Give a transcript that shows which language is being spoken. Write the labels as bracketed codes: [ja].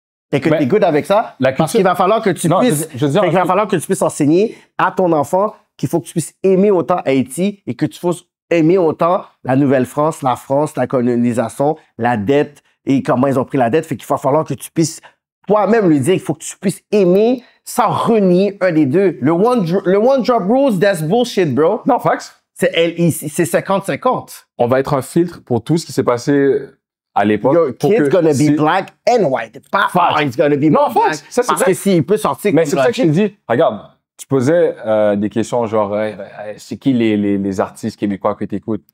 [fr] Et que tu es good avec ça, parce qu'il va falloir que tu puisses... il va falloir que tu puisses enseigner à ton enfant qu'il faut que tu puisses aimer autant Haïti et que tu puisses aimer autant la Nouvelle-France, la colonisation, la dette et comment ils ont pris la dette. Fait qu'il va falloir que tu puisses toi-même lui dire qu'il faut que tu puisses aimer sans renier un des deux. [en] Le one drop rules, that's bullshit, bro. [fr] Non, facts. C'est 50-50. On va être un filtre pour tout ce qui s'est passé à l'époque. [en] Your kid's gonna be black and white. Pas he's gonna be black. [fr] Facts. Ça, parce que s'il peut sortir... Mais c'est pour ça que je te dis, regarde, tu posais des questions genre, c'est qui les artistes québécois que tu écoutes?